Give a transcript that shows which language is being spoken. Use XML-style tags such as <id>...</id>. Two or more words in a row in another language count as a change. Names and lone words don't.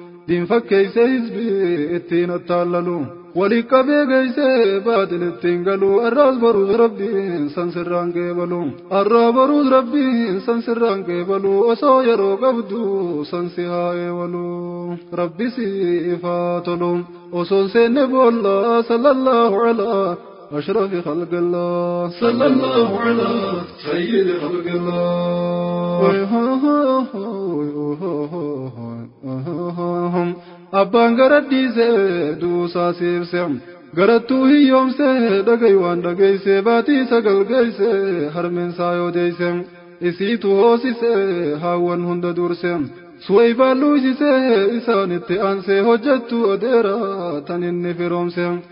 <om>Diin fakkeessee hizbii ittiin attaallalu. Wali qabee geessee baatil ittiin galu. Arraas baruus Rabbiin san sirraan qeebalu. Arraa baruus Rabbiin san sirraan qeebalu. Osoo yeroo qabdu san si haa eewalu. Rabbi si ifaa tolu. Osoon seenne boolla</om> <ar>صلى الله على. أشرف خلق الله. صلى الله على سيد خلق الله.</ar> <om>Abbaan garaddiise duusaa siibse, garattuu hiyyoomse, dhagay waan dhagayse, baatii sagal gayse, harmeen saa yoo deeyse. isiitu hoosise, haawwan hunda durse. Suwayb luusise, isaanitti aanse, hojjattu adeera, tan inni firoomse.</om>